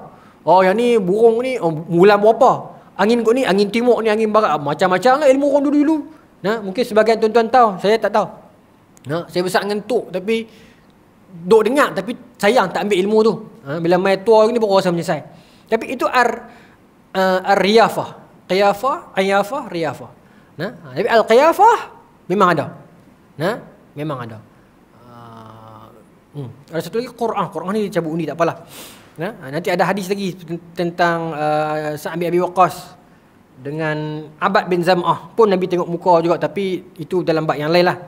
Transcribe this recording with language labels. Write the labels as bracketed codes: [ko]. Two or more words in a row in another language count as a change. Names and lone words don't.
[ms] Oh yang ni burung ni bulan berapa. Angin kau ni, angin timur ni, angin barat. Macam-macam lah ilmu orang dulu-dulu. Nah, mungkin sebagian tuan-tuan tahu, saya tak tahu. Nah, saya besar dengan tok tapi duk dengar tapi sayang tak ambil ilmu tu. Bila main tua ni baru rasa menyesal. Tapi itu ar-riyafah. Qiyafah, ayafah, riyafah. Nah, tapi al-qiyafah memang ada. Nah, memang ada. Ada satu lagi Quran. Quran ni cabut undi tak apalah. Nanti ada hadis lagi tentang Sa'ad bin Abi Waqqas dengan Abad bin Zam'ah. Pun Nabi tengok muka juga, tapi itu dalam bab yang lain lah.